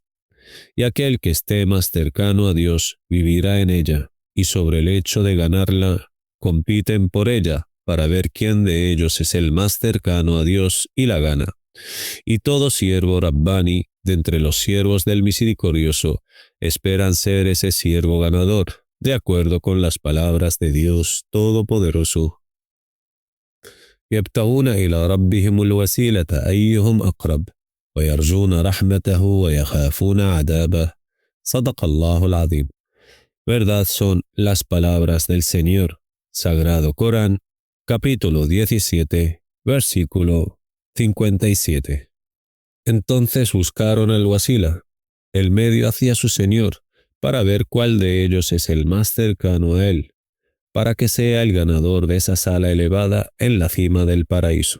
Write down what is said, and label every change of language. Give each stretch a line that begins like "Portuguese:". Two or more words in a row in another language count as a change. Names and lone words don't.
Spanish: Y aquel que esté más cercano a Dios vivirá en ella, y sobre el hecho de ganarla, compiten por ella para ver quién de ellos es el más cercano a Dios y la gana. Y todo siervo Rabbani de entre los siervos del Misericordioso esperan ser ese siervo ganador, de acuerdo con las palabras de Dios Todopoderoso.
Arabic: يبتغون إلى ربهم الوسيلة أيهم أقرب ويرجون رحمته ويخافون عذابه صدق الله العظيم.
Spanish: Verdad son las palabras del Señor, Sagrado Corán, capítulo 17, versículo 57. Entonces buscaron el wasila, el medio hacia su Señor, para ver cuál de ellos es el más cercano a él, para que sea el ganador de esa sala elevada en la cima del paraíso.